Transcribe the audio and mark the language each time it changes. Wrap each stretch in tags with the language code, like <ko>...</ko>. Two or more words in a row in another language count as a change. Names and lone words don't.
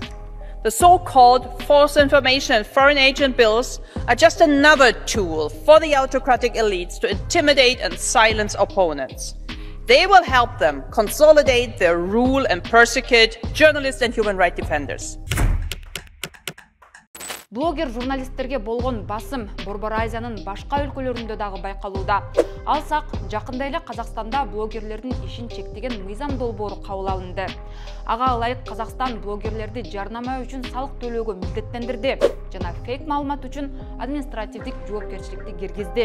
<en>The so-called false information and foreign agent bills are just another tool for the autocratic elites to intimidate and silence opponents. They will help them consolidate their rule and persecute journalists and human rights defenders.</en> <ky>Блогер журналисттерге болгон басым Борбор Азиянын башка өлкөлөрүндө дагы байкалууда. Алсак, жакында эле Казакстанда блогерлердин ишин чектеген мыйзам долбоору кабыл алынды. Ага ылайык Казакстан блогерлерди жарнама үчүн салык төлөөгө милдеттендирди жана фейк маалымат үчүн административдик жоопкерчиликти киргизди.</ky>